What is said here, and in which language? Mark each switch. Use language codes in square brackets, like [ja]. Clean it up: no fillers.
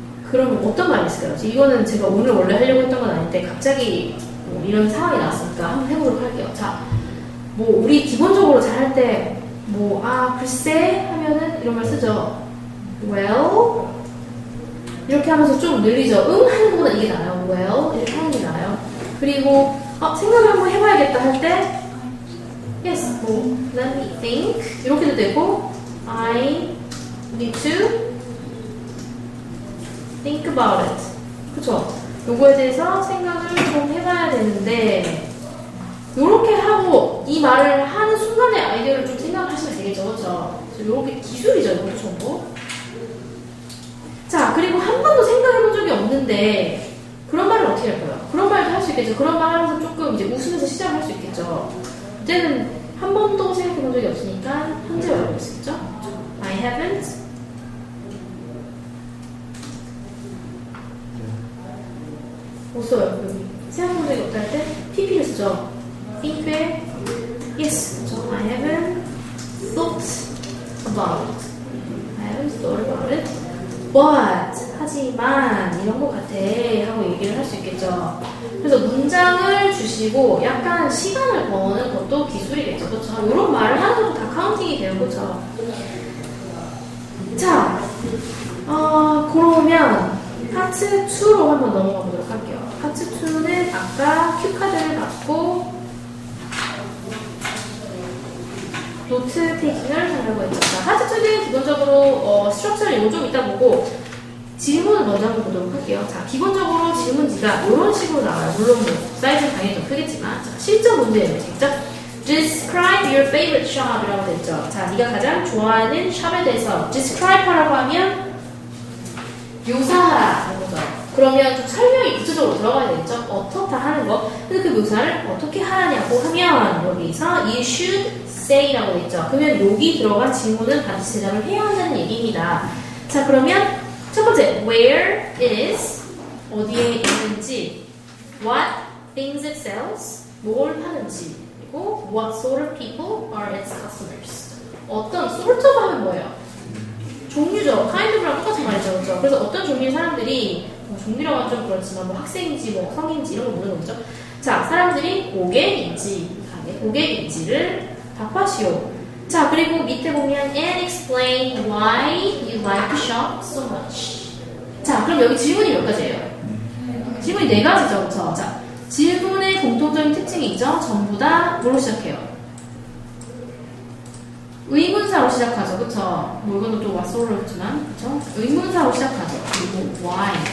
[ko] 그러면 어떤 말이 있을까요? 이거는 제가 오늘 원래 하려고 했던 건 아닌데 갑자기 뭐 이런 상황이 나왔으니까 한번 해보도록 할게요. 자, 뭐 우리 기본적으로 잘 할 때 뭐 글쎄 하면은 이런 말 쓰죠. Well 이렇게 하면서 좀 늘리죠. 하는 것보다 이게 나아요. Well 이렇게 하는 게 나아요. 그리고 생각을 한번 해봐야겠다 할 때 [en] Yes, [ko] 뭐 [en] let me think [ko] 이렇게도 되고 [en] I need to think about it. [ko] 그쵸? 요거에 대해서 생각을 좀 해봐야 되는데 요렇게 하고 이 말을 하는 순간에 아이디어를 좀 생각을 하시면 되겠죠. 그쵸? 요렇게 기술이죠. 이것도 전부. 자, 그리고 한 번도 생각해본 적이 없는데 그런 말을 어떻게 할까요? 그런 말도 할 수 있겠죠. 그런 말 하면서 조금 이제 웃으면서 시작을 할 수 있겠죠. 그때는 한 번도 생각해본 적이 없으니까 현재 완료할 수 있겠죠. [en] I haven't. [ko] 못 써요. 여기 생각해본 적이 없다 할 때 TP를 쓰죠. think에 yes. 그렇죠. [en] I haven't thought about it. I haven't thought about it. [ko] but 하지만 이런 것 같아 하고 얘기를 할 수 있겠죠. 그래서 문장을 주시고 약간 시간을 버는 것도 기술이겠죠. 그렇죠? 이런 말을 하는 것도 다 카운팅이 돼요. 그렇죠? 자, 그러면 파트 2로 한번 넘어가 보도록 할게요. 파트 2는 아까 큐카드를 받고 노트 테이킹을 하려고 했죠. 자, 파트 2는 기본적으로 스트럭처를 요거 좀 이따 보고 질문을 먼저 한번 보도록 할게요. 자, 기본적으로 질문지가 이런 식으로 나와요. 물론 뭐 사이즈는 당연히 더 크겠지만 자, 실전 문제예요. 직접 [en] Describe your favorite shop [ko] 이라고 됐죠. 자, 네가 가장 좋아하는 샵에 대해서 describe 하라고 하면 묘사하라 하는 거죠. 그러면 좀 설명이 구체적으로 들어가야 되겠죠. 어떻다 하는 거. 근데 그 묘사를 어떻게 하냐고 하면 여기서 [en] you should say [ko] 라고 됐죠. 그러면 여기 들어간 질문은 반드시 대답을 해야 한다는 얘기입니다. 자, 그러면 첫 번째, [en] where it is, [ko] 어디에 있는지, [en] what things it sells, [ko] 뭘 하는지, 그리고 [en] what sort of people are its customers. [ko] 어떤 sort of 하면 뭐예요? 종류죠. kind of랑 똑같은 말이죠. 그렇죠? 그래서 어떤 종류의 사람들이, 뭐 종류라고 하면 좀 그렇지만 뭐 학생인지 뭐 성인인지 이런 거 모르는 거죠. 자, 사람들이 고객인지, 고객인지를 답하시오. 자, 그리고 밑에 보면 [en] and explain why you like to shop so much. [ko] 자, 그럼 여기 질문이 몇 가지예요? 질문이 4가지죠, 그렇죠? 자, 질문의 공통적인 특징이 있죠. 전부 다 뭐로 시작해요? 의문사로 시작하죠, 그렇죠? 뭐 이거는 또 what소로 했지만, 그렇죠? 의문사로 시작하죠. 그리고 why.